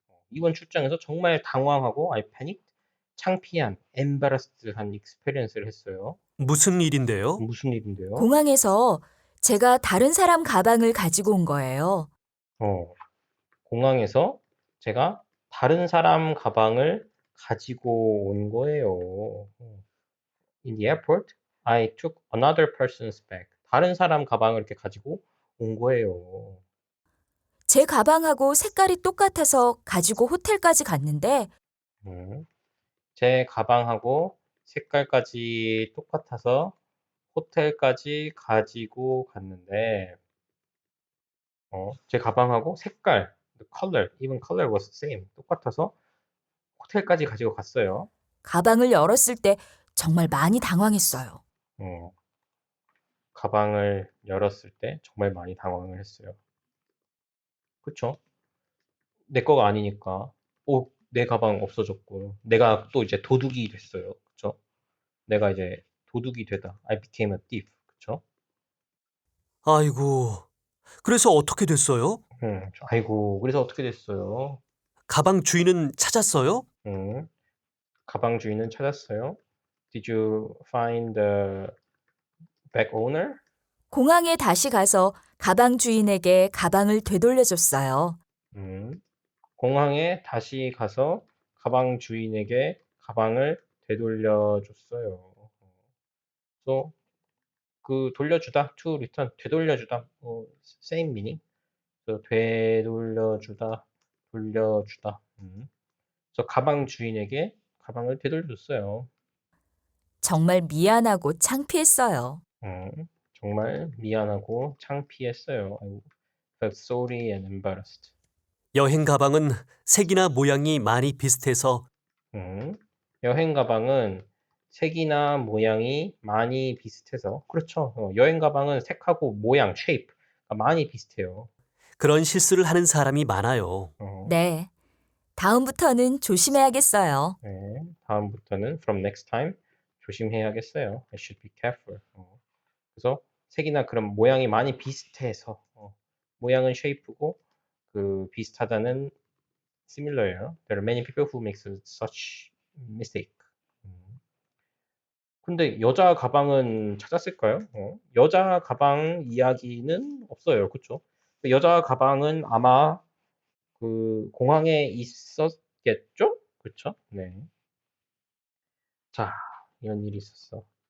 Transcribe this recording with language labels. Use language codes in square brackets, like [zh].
[ko] 이번 출장에서 정말 당황하고 [en] I panicked, [ko] 창피한, embarrassed한 experience를 했어요. 무슨 일인데요? 무슨 일인데요? 공항에서 제가 다른 사람 가방을 가지고 온 거예요. 공항에서 제가 다른 사람 가방을 가지고 온 거예요. [en] In the airport, I took another person's bag. [ko] 다른 사람 가방을 이렇게 가지고 온 거예요. 제 가방하고 색깔이 똑같아서 가지고 호텔까지 갔는데 제 가방하고 색깔까지 똑같아서 호텔까지 가지고 갔는데 제 가방하고 색깔, [en] the color, even color was same. [ko] 똑같아서 호텔까지 가지고 갔어요. 가방을 열었을 때 정말 많이 당황했어요. 어, 가방을 열었을 때 정말 많이 당황을 했어요. 그쵸? 내 거가 아니니까. 내 가방 없어졌고, 내가 또 이제 도둑이 됐어요. 그쵸? 내가 이제 도둑이 되다. [en] I became a thief. [ko] 그쵸? 아이고, 그래서 어떻게 됐어요? 아이고, 그래서 어떻게 됐어요? 가방 주인은 찾았어요? 음, 가방 주인은 찾았어요. [en] Did you find the bag owner? [ko] 공항에 다시 가서 가방 주인에게 가방을 되돌려줬어요. 음, 공항에 다시 가서 가방 주인에게 가방을 되돌려 줬어요. [en] So, 돌려주다, to return, 되돌려주다, same meaning. [ko] So, 되돌려주다, 돌려주다. 그래서 가방 주인에게 가방을 되돌려줬어요. 정말 미안하고 창피했어요. 정말 미안하고 창피했어요. [en] I felt sorry and embarrassed. [ko] 여행 가방은 색이나 모양이 많이 비슷해서 여행 가방은 색이나 모양이 많이 비슷해서 그렇죠. 여행 가방은 색하고 모양, shape 가 많이 비슷해요. 그런 실수를 하는 사람이 많아요. 네. 다음부터는 조심해야겠어요. 네, 다음부터는 [en] from next time [ko] 조심해야겠어요. [en] I should be careful. [ko] 그래서 색이나 그런 모양이 많이 비슷해서 모양은 shape고 비슷하다는 similar예요. [en] There are many people who make such mistake. [ko] 근데 여자 가방은 찾았을까요? 여자 가방 이야기는 없어요. 그쵸? 여자 가방은 아마 공항에 있었겠죠? 그쵸? 네. 자, 이런 일이 있었어.